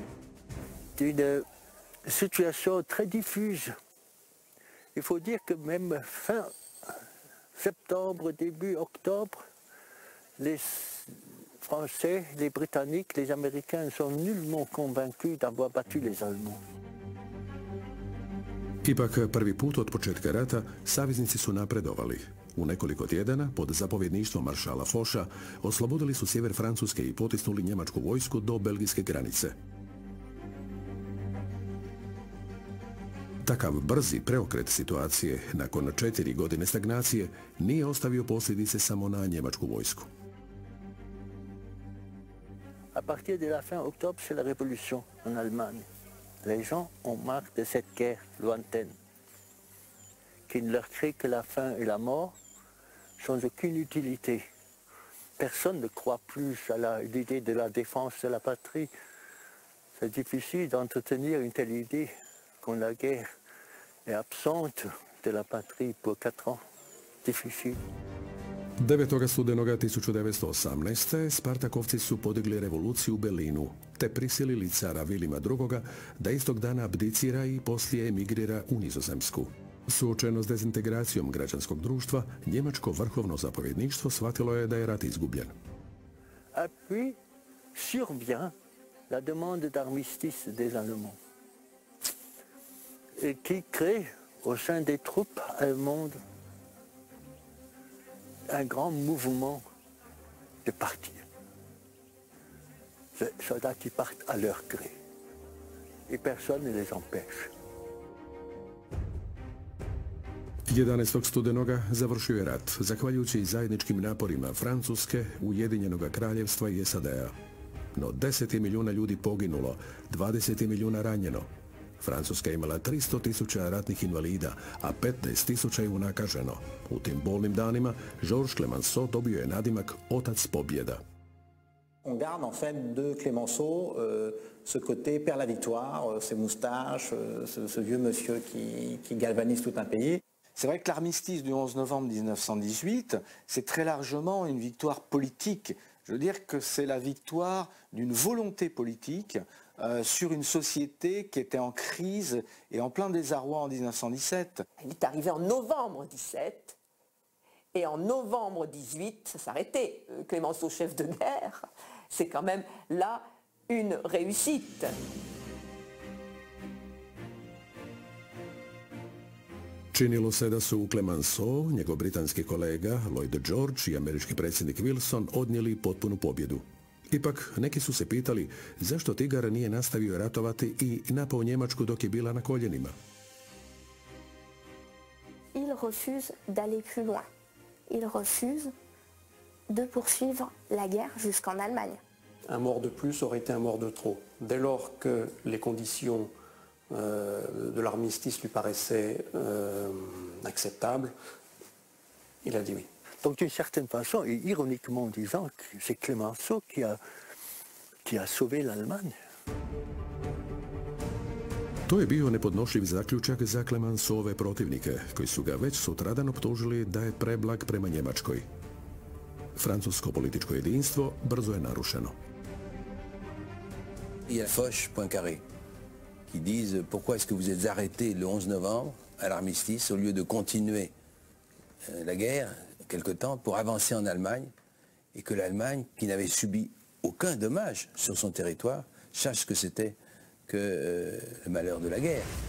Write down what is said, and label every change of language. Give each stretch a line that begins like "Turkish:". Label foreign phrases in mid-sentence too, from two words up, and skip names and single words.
French: C'est une situation très diffuse. Il faut dire que même fin septembre, début octobre, les Français, les Britanniques, les Américains ne sont nullement convaincus d'avoir battu les Allemands.
Croatian: Ipak, prvi put od početka rata saveznici su napredovali. U nekoliko tjedana, pod zapovjedništvom maršala Focha, oslobodili su sjever Francuske i potisnuli njemačku vojsku do belgijske granice. Takav brzi preokret situacije nakon 4 godine stagnacije nije ostavio posljedice samo na njemačku vojsku.
French: À partir de la fin octobre, c'est la révolution en Allemagne. Les gens ont marre de cette guerre lointaine, qui ne leur crée que la faim et la mort, sans aucune utilité. Personne ne croit plus à l'idée de la défense de la patrie. C'est difficile d'entretenir une telle idée quand la guerre est absente de la patrie pour 4 ans. Difficile.
Croatian: 9. studenoga 1918. Spartakovci su podigli revoluciju u Berlinu, te prisilili cara Vilima II. Da istog dana abdicira i poslije emigrira u Nizozemsku. Suočeno s dezintegracijom građanskog društva, njemačko vrhovno zapovjedništvo shvatilo je da je rat izgubljen.
French: Et puis survient la demande d'armistice des Allemands, et qui crée au sein des troupes allemandes un grand mouvement de partir. Les soldats qui partent à leur gré. Et personne ne les empêche.
Croatian: 11. studenoga završio je rat, zahvaljujući zajedničkim naporima Francuske, Ujedinjenog kraljevstva i SAD-a. No 10 milijuna ljudi poginulo, 20 milijuna ranjeno. Francuska je imala 300.000 ratnih invalida, a 15.000 je unakaženo. U tim bolnim danima Georges Clemenceau dobio je nadimak Otac pobjeda.
French: On garde en fait de Clemenceau ce côté père la victoire, ses moustaches, ce vieux monsieur qui galvanise tout un pays. C'est vrai que l'armistice du 11 novembre 1918, c'est très largement une victoire politique. Je veux dire que c'est la victoire d'une volonté politique sur une société qui était en crise et en plein désarroi en 1917. Il est arrivé en novembre 17 et en novembre 18, ça s'arrêtait. Clemenceau, chef de guerre, c'est quand même là une réussite.
Croatian: Činilo se da su Clemenceau, njegov britanski kolega Lloyd George i američki predsjednik Wilson odnijeli potpunu pobjedu. Ipak, neki su se pitali zašto Tigar nije nastavio ratovati i napao Njemačku dok je bila na koljenima.
French: Il refuse d'aller plus loin. Il refuse de poursuivre la guerre jusqu'en Allemagne. Un mort de plus aurait été un mort de trop. Dès lors que les conditions de l'armistice lui paraissaient acceptables, il a dit oui. Donc d'une certaine façon, et ironiquement disant, c'est Clemenceau qui a sauvé l'Allemagne.
Croatian: To je bio nepodnošljiv zaključak za Clemenceauove protivnike, koji su ga već sutradan optužili da je preblag prema Njemačkoj. Francusko političko jedinstvo brzo je narušeno.
French: Il y a Foch, Poincaré, qui disent pourquoi est-ce que vous êtes arrêtés le 11 novembre à l'armistice au lieu de continuer la guerre quelque temps pour avancer en Allemagne et que l'Allemagne, qui n'avait subi aucun dommage sur son territoire, sache ce que c'était que le malheur de la guerre.